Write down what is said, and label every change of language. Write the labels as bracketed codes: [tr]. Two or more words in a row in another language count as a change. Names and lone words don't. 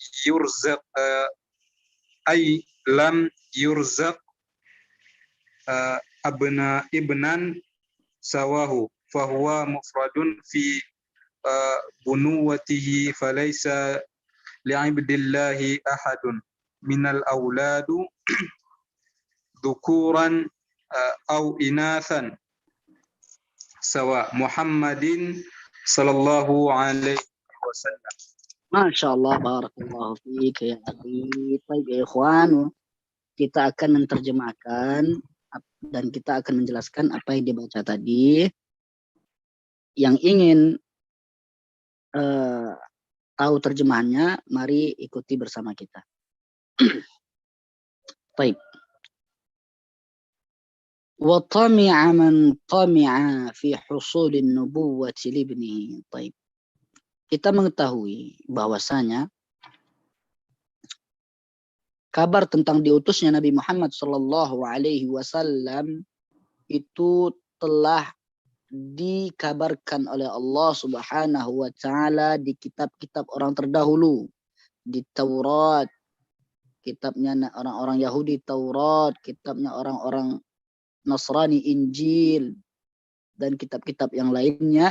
[ar] يرزق ابنا سواه فهو مفرد في بنوته فليس لعبد الله أحد من الأولاد ذكورا أو إناثا سواء محمد صلى الله عليه وسلم. ما شاء الله بارك الله فيك يا أخي. [id] Baik ya ikhwan, kita akan menerjemahkan dan kita akan menjelaskan apa yang dibaca tadi. Yang ingin tahu terjemahannya, mari ikuti bersama kita. Baik. [ar] وطمع من طمع في حصول النبوة لابنه. [id] Baik. Kita mengetahui bahwasanya kabar tentang diutusnya Nabi Muhammad [ar] صلى الله عليه وسلم [id] itu telah dikabarkan oleh Allah [ar] سبحانه وتعالى [id] di kitab-kitab orang terdahulu, di Taurat, kitabnya orang-orang Yahudi Taurat, kitabnya orang-orang Nasrani Injil, dan kitab-kitab yang lainnya.